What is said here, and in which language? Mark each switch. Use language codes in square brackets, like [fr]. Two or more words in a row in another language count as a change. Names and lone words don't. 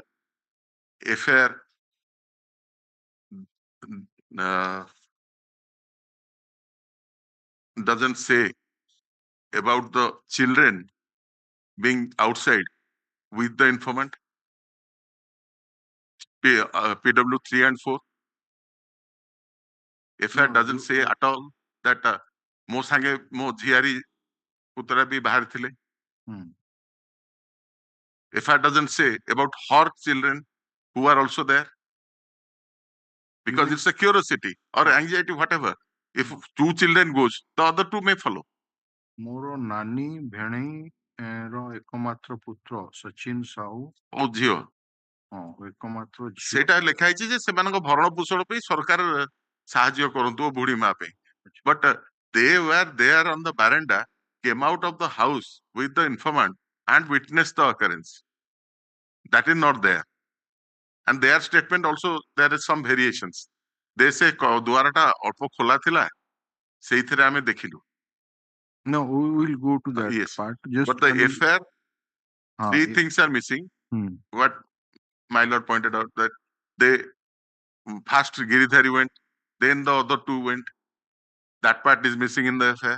[en] FIR doesn't say about the children being outside with the informant. PW3 and 4. FIR doesn't say at all that [or] ମୋ ସଙ୍ଗେ ମୋ ଝିଆରି ପୁତ୍ର ବି ବାହାର ଥିଲେ. [en] FIR doesn't say about her children who are also there. Because it's a curiosity or anxiety, whatever. If 2 children goes, the other 2 may follow. [or] ମୋର ନାନୀ ଭେଣେଇ ର ଏକମାତ୍ର ପୁତ୍ର ସଚିନ ସାହୁ ଓ ଝିଅ ଏକମାତ୍ର ଝିଅ ସେଇଟା ଲେଖା ହେଇଛି ଯେ ସେମାନଙ୍କ ଭରଣ ପୋଷଣ ପାଇଁ ସରକାର ସାହାଯ୍ୟ କରନ୍ତୁ ବୁଢୀ ମା ପାଇଁ [en] but they were there on the veranda, came out of the house with the informant and witnessed the occurrence. That is not there. And their statement also, there is some variations. They say [or] ଦ୍ୱାରଟା ଅଳ୍ପ ଖୋଲା ଥିଲା ସେଇଥିରେ ଆମେ ଦେଖିଲୁ. [en] No, we will go to that yes part. Just but the FIR, 3 things are missing. What my lord pointed out, that they first Giridhari went, then the other 2 went. That part is missing in the FIR.